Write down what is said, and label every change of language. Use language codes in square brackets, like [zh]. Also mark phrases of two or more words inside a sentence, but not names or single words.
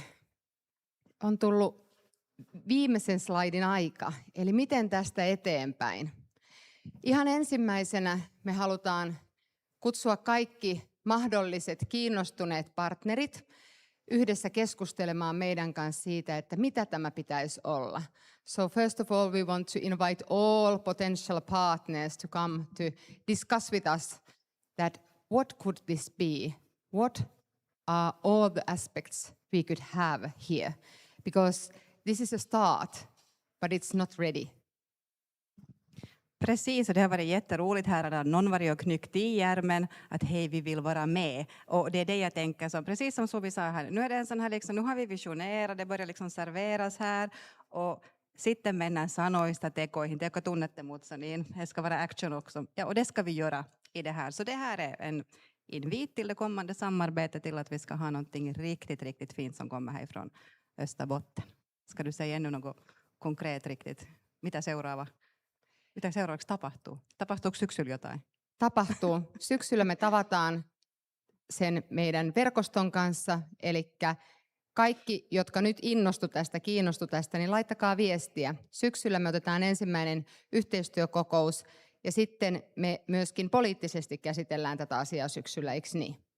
[fi] On tullut viimeisen slaidin aika. Eli miten tästä eteenpäin? Ihan ensimmäisenä me halutaan kutsua kaikki mahdolliset kiinnostuneet partnerit yhdessä keskustelemaan meidän kanssa siitä, että mitä tämä pitäisi olla. [en] So first of all, we want to invite all potential partners to come to discuss with us that what could this be? What are all the aspects we could have here? Because this is a start, but it's not ready. [sv] Precis, och det har varit jätteroligt här att någon varit och knyckt i ärmen att hej, vi vill vara med. Och det är det jag tänker, som, precis som Suvi sa här, nu är det en sån här liksom, nu har vi visionerat, det börjar liksom serveras här och [fi] sitten mennään sanoista tekoihin, te jotka tunnette mut så niin, [sv] det ska vara action också. Ja, och det ska vi göra i det här. Så det här är en invit till det kommande samarbetet till att vi ska ha någonting riktigt, riktigt fint som kommer härifrån Österbotten. Ska du säga ännu något konkret riktigt? [fi] Mitä seuraavaksi tapahtuu? Tapahtuuko syksyllä jotain? Tapahtuu. Syksyllä me tavataan sen meidän verkoston kanssa, eli kaikki, jotka nyt kiinnostu tästä, niin laittakaa viestiä. Syksyllä me otetaan ensimmäinen yhteistyökokous, ja sitten me myöskin poliittisesti käsitellään tätä asiaa syksyllä, eikö niin?